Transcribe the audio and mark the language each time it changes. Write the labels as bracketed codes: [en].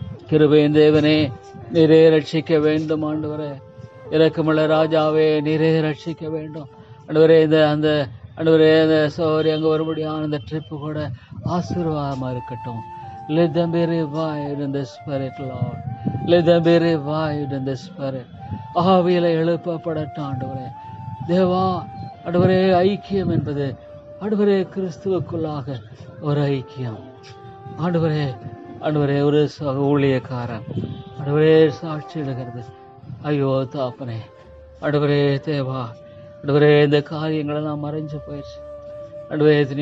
[ta] கிருபையின் தேவனே, நீரே ரட்சிக்க வேண்டும் ஆண்டவரே. இரக்கமுள்ள ராஜாவே, நீரே ரட்சிக்க வேண்டும் ஆண்டவரே. அந்த ஆண்டவரே, அந்த சோரி அங்கே வரும்படியான அந்த ட்ரிப்பு கூட ஆசீர்வாதமா இருக்கட்டும். [en] Let them be revived in the spirit, Lord. Let them be revived in the spirit. [ta] ஆவியில எழுப்பப்படட்டும் ஆண்டவரே. தேவா ஆண்டவரே, ஐக்கியம் என்பது ஆண்டவரே கிறிஸ்துவுக்குள்ளாக ஒரு ஐக்கியம் ஆண்டவரே. ஆண்டவரே, ஒரு ஊழியக்காரன் ஆண்டவரே சாட்சியிடுகிறது. ஐயோ தாப்பனே, ஆண்டவரே தேவா ஆண்டவரே, இந்த காரியங்களை நான் மறைஞ்சு போயிடுச்சு ஆண்டவரே.